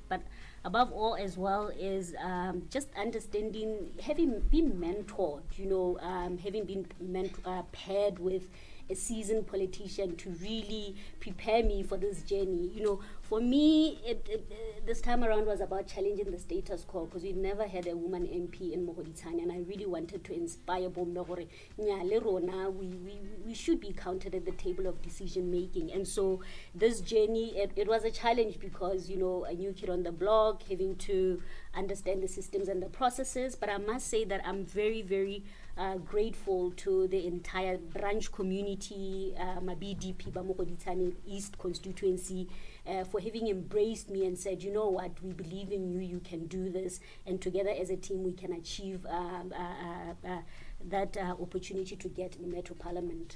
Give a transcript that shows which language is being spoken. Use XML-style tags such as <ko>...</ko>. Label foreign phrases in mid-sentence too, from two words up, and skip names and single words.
<en>But above all, as well, is just understanding, having been mentored, you know, having been paired with a seasoned politician to really prepare me for this journey. You know, for me, this time around was about challenging the status quo, because we've never had a woman MP in Mogoditane, and I really wanted to inspire</en> <tn>Bomme gore nyale rona,</tn> <en>we should be counted at the table of decision making. And so this journey, it was a challenge because, you know, a new kid on the block, having to understand the systems and the processes. But I must say that I'm very, very grateful to the entire branch community, my BDP, Mogoditane East constituency, for having embraced me and said, you know what, we believe in you, you can do this, and together as a team we can achieve that opportunity to get in the Metro Parliament.</en>